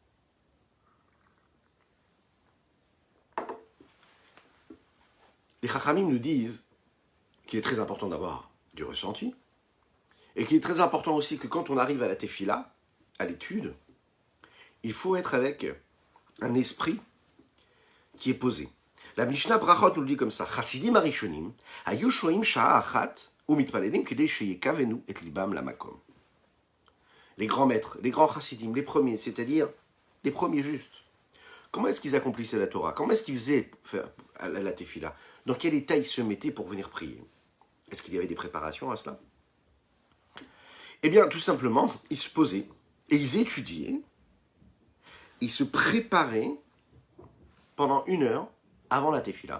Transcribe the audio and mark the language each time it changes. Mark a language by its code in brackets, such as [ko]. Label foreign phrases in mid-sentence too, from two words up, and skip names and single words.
[fr] Les Chachamim nous disent qu'il est très important d'avoir du ressenti, et qu'il est très important aussi que quand on arrive à la tefila, à l'étude, il faut être avec un esprit qui est posé. La Mishnah Brachot nous le dit comme ça. [he] חסידים הראשונים היו שוהים שעה אחת ומתפללים כדי שיכוונו את ליבם למקום. [fr] Les grands maîtres, les grands chassidim, les premiers, c'est-à-dire les premiers justes. Comment est-ce qu'ils accomplissaient la Torah? Comment est-ce qu'ils faisaient la tefila? Dans quel état ils se mettaient pour venir prier? Est-ce qu'il y avait des préparations à cela? Eh bien, tout simplement, ils se posaient et ils étudiaient, ils se préparaient pendant 1 heure avant la tefila.